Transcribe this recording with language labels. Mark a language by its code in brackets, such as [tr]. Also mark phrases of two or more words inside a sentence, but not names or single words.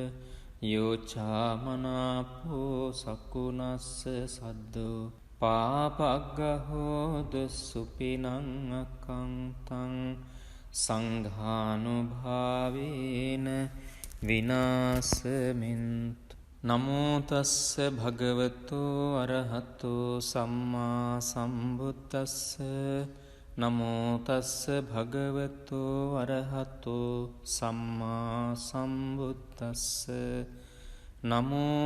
[pi] යෝචාමනාපෝ සකුනස්ස සද්දෝ පාපග්ගහෝදු සුපිනං අකංතං සංඝානුභාවේන විනාසමින්තු නමෝ තස්ස භගවතෝ අරහතෝ සම්මා සම්බුද්දස්ස නමෝ තස්ස භගවතෝ අරහතෝ සම්මා සම්බුද්දස්ස නමෝ